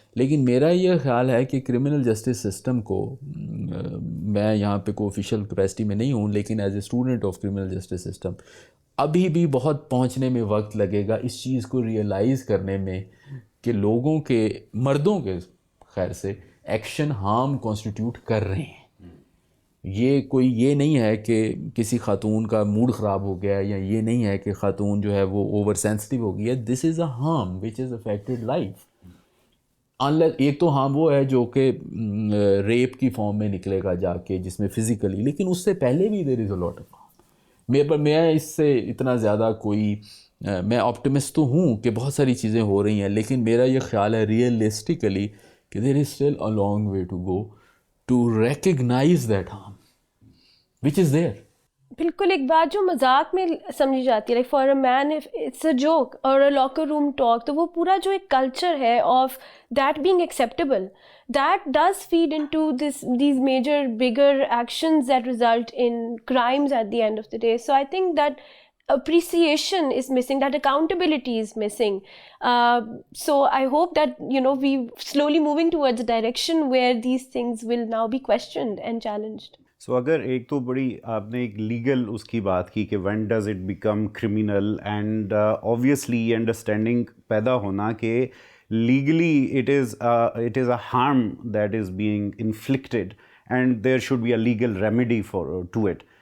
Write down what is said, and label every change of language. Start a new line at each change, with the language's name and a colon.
Urdu: لیکن میرا یہ خیال ہے کہ کرمنل جسٹس سسٹم کو، میں یہاں پہ کوئی آفیشیل کیپیسٹی میں نہیں ہوں، لیکن
English: as a student of criminal justice system
Urdu: ابھی بھی بہت پہنچنے میں وقت لگے گا اس چیز کو ریئلائز کرنے میں کہ لوگوں کے، مردوں کے خیر سے ایکشن ہارم کانسٹیٹیوٹ کر رہے ہیں. یہ نہیں ہے کہ کسی خاتون کا موڈ خراب ہو گیا، یا یہ نہیں ہے کہ خاتون جو ہے وہ اوور سینسٹیو ہو گئی ہے.
English: This is a harm which is affected life.
Urdu: ایک تو ہارم وہ ہے جو کہ ریپ کی فارم میں نکلے گا جا کے، جس میں فزیکلی، لیکن اس سے پہلے بھی
English: There is a lot of harm.
Urdu: میں اس سے اتنا زیادہ میں آپٹمسٹ تو ہوں کہ بہت ساری چیزیں ہو رہی ہیں، لیکن میرا یہ خیال ہے ریئلسٹکلی کہ
English: There is still a long way to go to recognise that harm which is there.
Urdu: بالکل ایک بات جو مذاق میں سمجھی جاتی ہے،
English: like for a man it's a joke اور a locker room talk,
Urdu: تو وہ پورا جو ایک کلچر ہے
English: Of that being acceptable, that does feed into these major bigger actions that result in crimes at the end of the day. So I think that appreciation is missing, that accountability is missing. So I hope that, you know, we slowly moving towards a direction where these things will now be questioned and challenged.
Urdu: سو اگر ایک تو بڑی آپ نے ایک legal اس کی بات کی کہ
English: when does it become criminal, and obviously understanding
Urdu: پیدا ہونا کہ
English: Legally it is a harm that is being inflicted and there should be a legal remedy for to it.